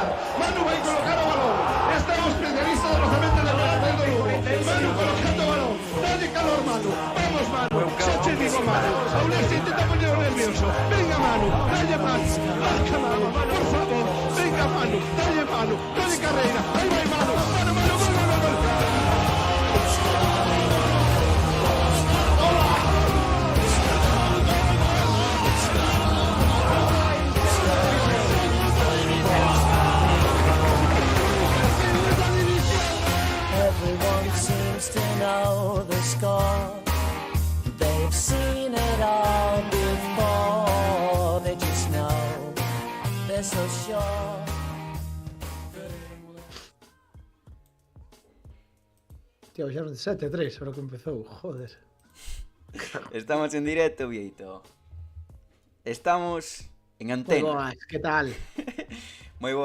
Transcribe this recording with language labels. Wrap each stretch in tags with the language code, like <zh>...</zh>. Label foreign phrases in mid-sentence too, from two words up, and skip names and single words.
<gl>Manu vai colocar o balón. Este é o especialista de lanzamento de balón do Lugo. Manu colocando o balón. Dale calor, Manu. Vamos, Manu. Xa che digo, Manu. Aulés intenta poñer o nervioso. Venga, Manu. Dalle Manu. Marca, Manu. Por favor. Venga, Manu. Dalle Manu. Dalle carreira. Aí vai, Manu. Manu, Manu, gol, gol, gol, gol.</gl> <en>Everyone seems to know the score. They've seen it all before. They just know they're so sure.</en> <gl>Tío, xa non 7-3, ahora que empezou, joder. Estamos en directo, Vieito. Estamos en Pues antena. boas, que tal? Moi boa,</gl>